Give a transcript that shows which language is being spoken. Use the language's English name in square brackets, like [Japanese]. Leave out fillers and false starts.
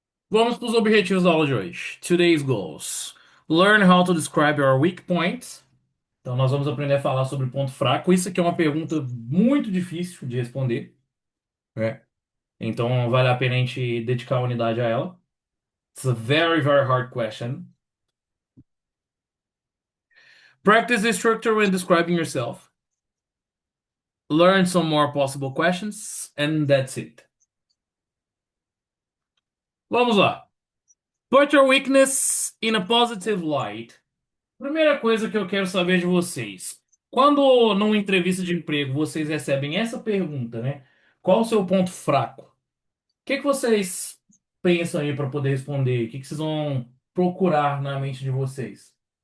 [Portuguese] Vamos para os objetivos da aula de hoje. [English] Today's goals. Learn how to describe your weak points. [Portuguese] Então, nós vamos aprender a falar sobre ponto fraco. Isso aqui é uma pergunta muito difícil de responder, né? Então, vale a pena a gente dedicar a unidade a ela. [English] It's a very, very hard question. Practice the structure when describing yourself. Learn some more possible questions, and that's it. [Portuguese] Vamos lá. [English] Put your weakness in a positive light. [Portuguese] Primeira coisa que eu quero saber de vocês. Quando numa entrevista de emprego vocês recebem essa pergunta, né? Qual o seu ponto fraco? O que que vocês pensam aí para poder responder? O que que vocês vão procurar na mente de vocês?